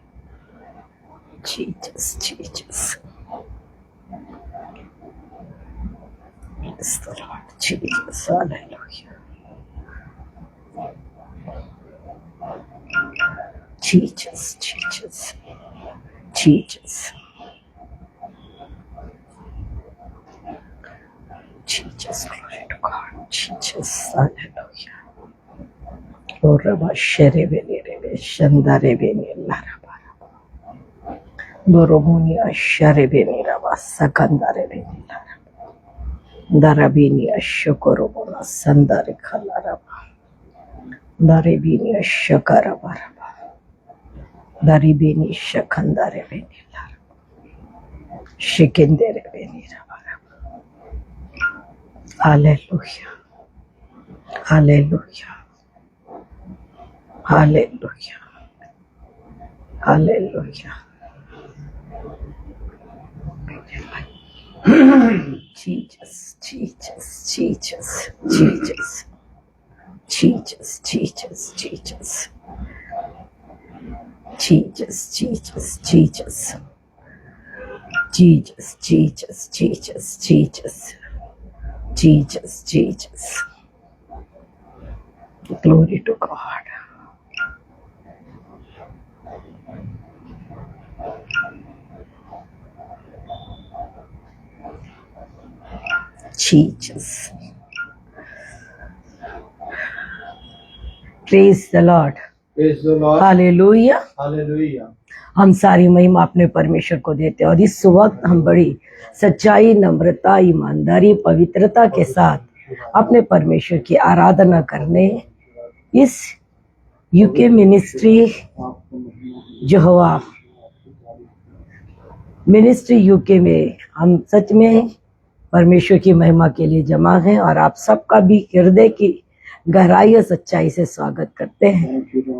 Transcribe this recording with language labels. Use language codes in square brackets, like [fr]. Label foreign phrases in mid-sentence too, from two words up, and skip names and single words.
[en] Jesus, Jesus. Bless the Lord. Jesus. Hallelujah. Jesus, Jesus. Jesus. Jesus. Glory to God. Jesus. Hallelujah. Oraba sherebeni rebe shandarebeni laraba. Boromoni asharebeni raba sakandarebeni laraba. Darabini ashokorobona sandare kalaraba. Darebini ashakarabaraba. Daribini shakandarebeni laraba. Shikenderebeni rabaraba. Hallelujah. Hallelujah. Hallelujah. Hallelujah. Jesus, Jesus, Jesus, Jesus. Jesus, Jesus, Jesus. Jesus, Jesus, Jesus. Jesus, Jesus, Jesus, Jesus. Jesus, Jesus. Glory to God. Jesus. Praise the Lord. Praise the Lord. Hallelujah. Hallelujah. [hi] हम सारी महिमा अपने परमेश्वर को देते हैं और इस वक्त हम बड़ी सच्चाई, नम्रता, ईमानदारी, पवित्रता के साथ अपने परमेश्वर की आराधना करने इस यूके मिनिस्ट्री यहोवा मिनिस्ट्री यूके में हम सच में परमेश्वर की महिमा के लिए जमा हैं और आप सबका भी हृदय की गहराई और सच्चाई से स्वागत करते हैं।